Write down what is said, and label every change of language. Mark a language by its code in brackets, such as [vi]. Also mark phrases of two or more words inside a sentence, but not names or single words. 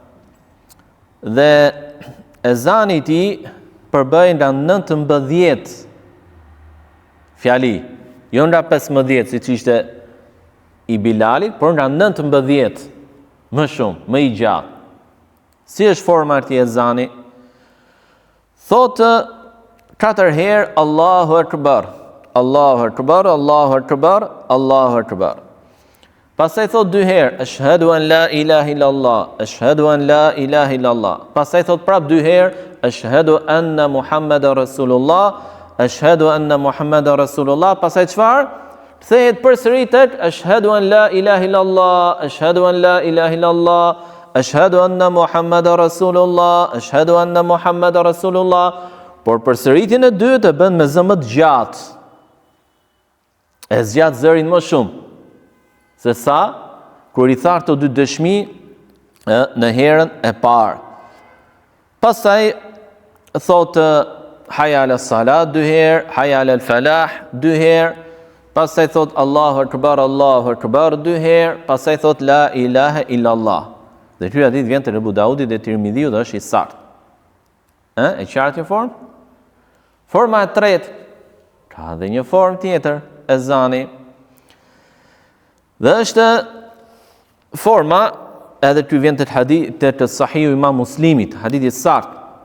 [sq] Dhe ezani i tij përbëhej nga 19 fjali, jo nga 15 siç ishte i Bilalit, por nga 19 më shumë, më i gjatë. Si është forma e këtij ezani? Thotë 4 herë [ar] الله أكبر الله أكبر الله أكبر الله أكبر. [sq] Pastaj thotë 2 herë [ar] أشهد أن لا إله إلا الله أشهد أن لا إله إلا الله. [sq] Pastaj thotë prap 2 herë [ar] أشهد أن محمدا رسول الله أشهد أن محمدا رسول الله. Pastaj çfarë? [sq] Kthehet përsëri tek [ar] أشهد أن لا إله إلا الله أشهد أن لا إله إلا الله أشهد أن محمدا رسول الله أشهد أن محمدا رسول الله. [sq] Por përsëritjen e dytë e bën me zë më të gjatë. E zgjat zërin më shumë se sa kur i tha të dy dëshmi në herën e parë. Pastaj thotë [ar] حي على الصلاة [sq] 2 herë, [ar] حي على الفلاح [sq] 2 herë, pastaj thot [ar] الله أكبر الله أكبر [sq] 2 herë, pastaj thot [ar] لا إله إلا الله. [sq] Dhe ky hadith vjen te Abu Daudi dhe Tirmidhiu dhe është i saktë. E qartë kjo formë? Forma e tretë ka dhe një formë tjetër ezani. Dhe është forma, edhe ky vjen te hadith te Sahihu Imam Muslimit, hadith i saktë.